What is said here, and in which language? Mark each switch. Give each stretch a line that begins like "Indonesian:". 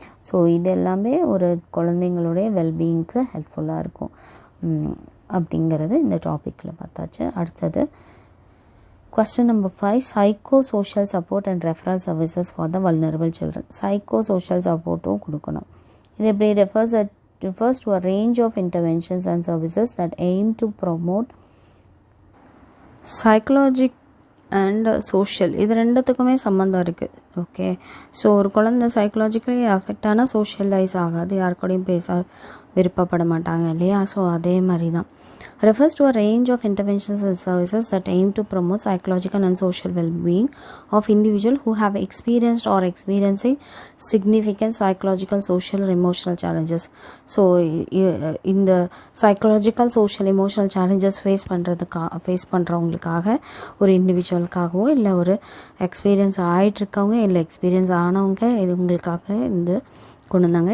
Tamil: So இது எல்லாமே ஒரு குழந்தைங்களுடைய வெல்பீயிங்க்கு ஹெல்ப்ஃபுல்லாக இருக்கும் அப்படிங்கிறது இந்த டாப்பிக்கில் பார்த்தாச்சு.
English: அடுத்தது question number 5, psychosocial support and referral services for the vulnerable children.
Tamil: Psychosocial support-ம் கொடுக்கணும். இது எப்படி
English: refers to a range of interventions and services that aim to promote psychological and social,
Tamil: இது ரெண்டுத்துக்குமே சம்மந்தம் இருக்குது. ஓகே, ஸோ ஒரு குழந்தை சைக்கலாஜிக்கலி அஃபெக்ட் ஆனால் சோஷியலைஸ் ஆகாது, யாருக்கூடையும் பேச விருப்பப்பட மாட்டாங்க இல்லையா. ஸோ அதே மாதிரி தான்
English: refers to a range of interventions and services that aim to promote psychological and social well-being of individuals who have experienced or experiencing significant psychological, social or emotional challenges.
Tamil: So இந்த psychological, social, emotional challenges face பண்ணுறவங்களுக்காக, ஒரு இண்டிவிஜுவலுக்காகவோ இல்லை ஒரு experience ஆகிட்டுருக்கவங்க இல்லை experience ஆனவங்க, இவங்களுக்காக இந்த கொண்டு வந்தாங்க.